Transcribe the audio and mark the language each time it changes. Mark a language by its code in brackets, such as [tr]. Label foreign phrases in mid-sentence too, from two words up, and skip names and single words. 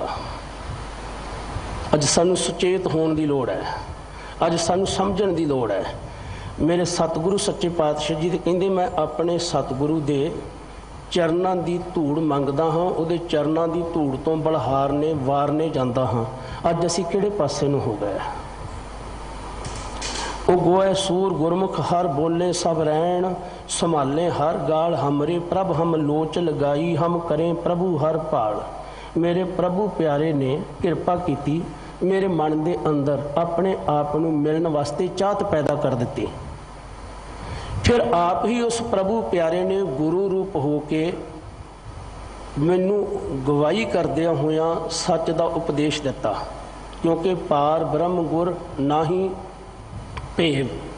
[pa] ਅੱਜ ਸਾਨੂੰ ਸੁਚੇਤ ਹੋਣ ਦੀ ਲੋੜ ਹੈ, ਅੱਜ ਸਾਨੂੰ ਸਮਝਣ ਦੀ ਲੋੜ ਹੈ। ਮੇਰੇ ਸਤਿਗੁਰੂ ਸੱਚੇ ਪਾਤਸ਼ਾਹ ਜੀ ਤੇ ਕਹਿੰਦੇ ਮੈਂ ਆਪਣੇ ਸਤਿਗੁਰੂ ਦੇ ਚਰਨਾਂ ਦੀ ਧੂੜ ਮੰਗਦਾ ਹਾਂ, ਉਹਦੇ ਚਰਨਾਂ ਦੀ ਧੂੜ ਤੋਂ ਬਲਹਾਰਨੇ ਵਾਰਨੇ ਜਾਂਦਾ ਹਾਂ। ਅੱਜ ਅਸੀਂ ਕਿਹੜੇ ਪਾਸੇ ਨੂੰ ਹੋ ਗਏ? [hi] उगोए सूर गुरमुख हर बोले सब रैन, संभाले हर गाल हमरे प्रभ हम लोच लगाई, हम करें प्रभु हर भाल। मेरे प्रभु प्यारे ने किरपा की, मेरे मन के अंदर अपने आप को मिलने वास्ते चाहत पैदा कर दी। [pa] ਫਿਰ ਆਪ ਹੀ ਉਸ ਪ੍ਰਭੂ ਪਿਆਰੇ ਨੇ ਗੁਰੂ ਰੂਪ ਹੋ ਕੇ ਮੈਨੂੰ ਗਵਾਹੀ ਕਰਦਿਆ ਹੋਇਆ ਸੱਚ ਕਾ ਉਪਦੇਸ਼ ਦਿੱਤਾ, [hi] क्योंकि पार ब्रह्म गुर नाही भेद।